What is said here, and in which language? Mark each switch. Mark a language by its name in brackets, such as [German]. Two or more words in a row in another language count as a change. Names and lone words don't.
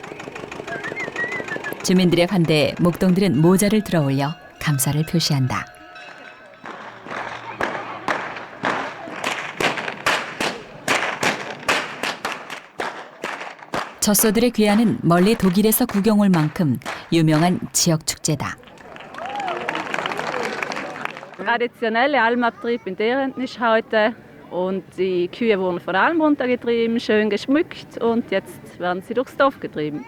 [Korean] 주민들의 환대에 목동들은 모자를 들어올려 감사를 표시한다. 젖소들의 귀환은 멀리 독일에서 구경 올 만큼 유명한 지역 축제다. [German] Traditionelle Almabbetrieb in Deren ist heute und die Kühe wurden von der Alm runtergetrieben, schön geschmückt und jetzt werden sie durchs Dorf getrieben.